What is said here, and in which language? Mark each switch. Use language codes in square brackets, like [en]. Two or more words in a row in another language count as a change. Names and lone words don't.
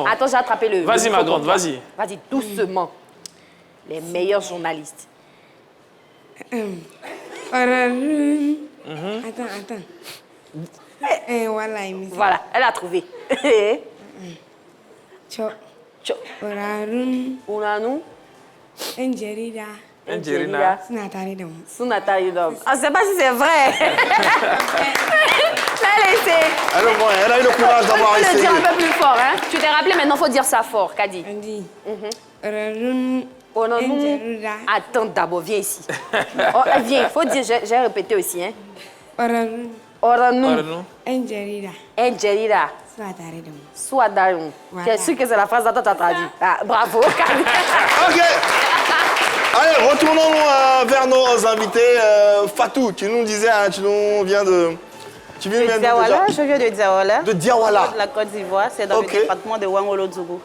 [fr] Attends, j'ai attrapé le... Vas-y, ma grande, vas-y. Vas-y, doucement. Les meilleurs journalistes. Attends. Voilà, Voilà, elle a trouvé. Cho. Unanu. Enjerida. Enjerida. Sunataridom. Sunataridom. Ah, je ne sais pas si c'est vrai. Elle a eu le courage d'avoir essayé. Il faut le dire essayé. un peu plus fort. Hein? Tu t'es rappelé, maintenant il faut dire ça fort, Kadi. Attends d'abord, viens ici. Oh, viens, il faut dire, j'ai répété aussi. Hein? Oranu. Enjerida. Enjerida. Suadarum. Tu es sûr que c'est la phrase dont tu as traduit? Ah, bravo, Kadi. Ok. Allez, retournons vers nos invités. Fatou, tu nous disais, hein, tu nous viens de... Tu viens de Diawala, je viens de Diawala. De Diawala. De la Côte d'Ivoire, c'est dans le département de Wangolo-Djougou.